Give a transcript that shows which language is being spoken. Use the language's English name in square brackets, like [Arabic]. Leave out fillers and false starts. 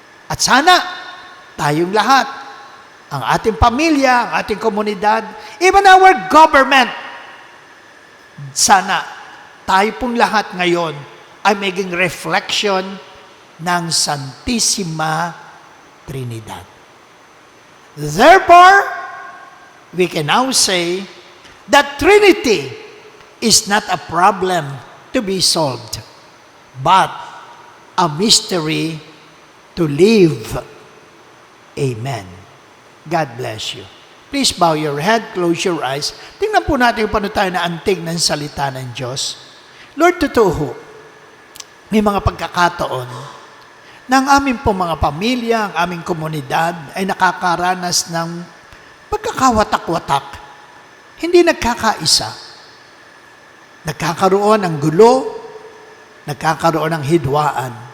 [Filipino] At sana, tayong lahat, ang ating pamilya, ang ating komunidad, [English] even our government, [Filipino] sana tayo pong lahat ngayon ay maging reflection ng Santissima Trinidad. [English] Therefore, we can now say that Trinity is not a problem to be solved, but a mystery to live. Amen. God bless you. Please bow your head, close your eyes. [Filipino] Tingnan po natin kung paano tayo naantig ng salita ng Diyos. Lord, totoo, may mga pagkakataon na ang aming po mga pamilya, ang aming komunidad ay nakakaranas ng pagkakawatak-watak. Hindi nagkakaisa. Nagkakaroon ng gulo, nagkakaroon ng hidwaan.